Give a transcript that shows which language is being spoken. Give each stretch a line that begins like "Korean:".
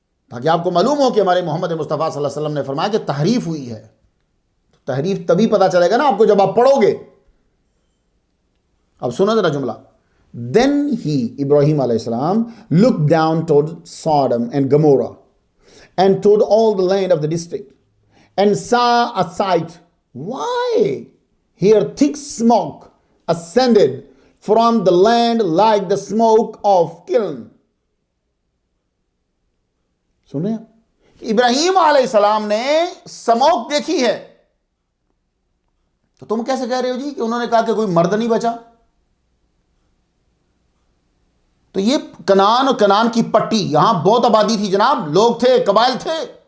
Urdu: تاکہ آپ کو معلوم ہو کہ ہمارے محمد مصطفیٰ صلی اللہ علیہ وسلم نے فرمایا کہ تحریف ہوئی ہے۔ تحریف تبھی پتا چلے گا نا آپ کو جب آپ پڑھو گے۔ اب سنو ذرا جملہ۔
English: Then he, Ibrahim alayhi salam, looked down toward Sodom and Gomorrah and toward all the land of the district and saw a sight. Why? Here thick smoke ascended from the land like the smoke of kiln.
Urdu: سنیں ابراہیم علیہ السلام نے smoke دیکھی ہے، تو تم کیسے کہہ رہے ہو جی کہ انہوں نے کہا کہ کوئی مرد نہیں بچا؟ تو یہ کنعان کی پٹی، یہاں بہت آبادی تھی جناب، لوگ تھے، قبائل تھے۔